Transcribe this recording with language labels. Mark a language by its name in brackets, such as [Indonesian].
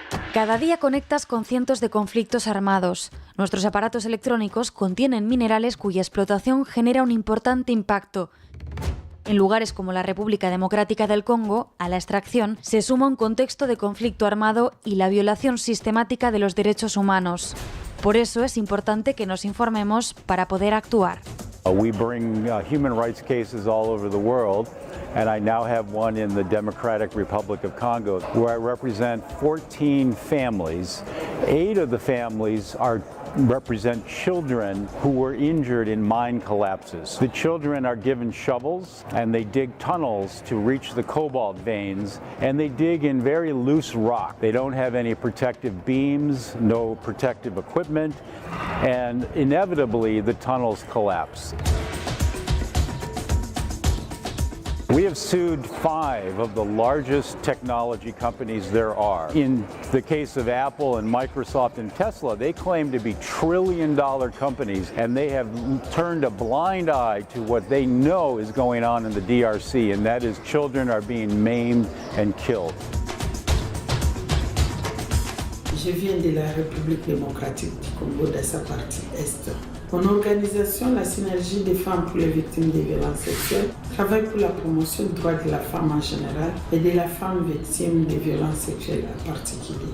[Spanish] Cada día conectas con cientos de conflictos armados. Nuestros aparatos electrónicos contienen minerales cuya explotación genera un importante impacto. En lugares como la República Democrática del Congo, a la extracción se suma un contexto de conflicto armado y la violación sistemática de los derechos humanos. Por eso es importante que nos informemos para poder actuar. [English] We bring human rights cases all over the world, and I now have one in the Democratic Republic of Congo, where I represent 14 families. 8 of the families represent children who were injured in mine collapses. The children are given shovels and they dig tunnels to reach the cobalt veins, and they dig in very loose rock. They don't have any protective beams, no protective equipment, and inevitably the tunnels collapse. We have sued 5 of the largest technology companies there are. In the case of Apple and Microsoft and Tesla, they claim to be trillion-dollar companies, and they have turned a blind eye to what they know is going on in the DRC, and that is children are being maimed and killed. [French] Je viens de la République démocratique du Congo, de sa partie Est. Mon organisation, la Synergie des femmes pour les victimes de violences sexuelles, travaille pour la promotion du droit de la femme en général et de la femme victime de violences sexuelles en particulier.